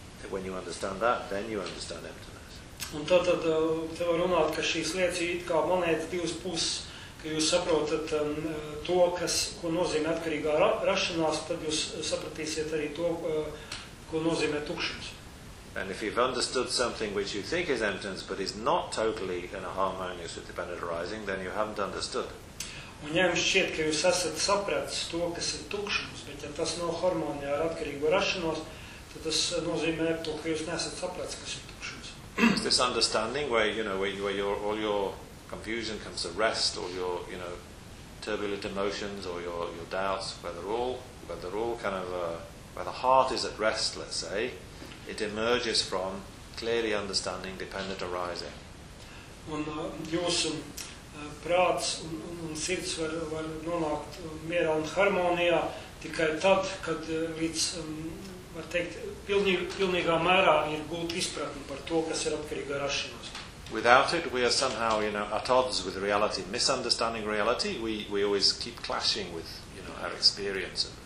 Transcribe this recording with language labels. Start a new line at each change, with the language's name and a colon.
English: When you understand that, then you understand emptiness.
Latvian: Un tātad tev var runāt, ka šīs lietas ir it kā monētas divas puses, ka jūs saprotat to, kas, ko nozīmē atkarīgā rašanās, tad jūs sapratīsiet arī to, ko nozīmē tukšums.
English: And if you've understood something which you think is emptiness, but is not totally in a harmonious with dependent arising, then you haven't understood.
Latvian: Un ja jums šķiet, ka jūs esat sapratis to, kas ir tukšums, bet ja tas nav harmonijā ar atkarīgo rašanos, tas nozīmē to, ka jūs nesat saprats, kas ir tukšums.
English: It's this understanding where, you know, where your, all your confusion comes to rest, all your, you know, turbulent emotions or your doubts, where the heart is at rest, let's say, it emerges from clearly understanding dependent arising.
Latvian: Un jūsu prāts un sirds var nonākt mierā un harmonijā tikai tad, kad līdz var teikt, pilnīgā mērā ir gūt izpratni par to, kas ir atkarīga rašanos.
English: Without it, we are somehow, you know, at odds with reality, misunderstanding reality, we always keep clashing with, you know, our experience.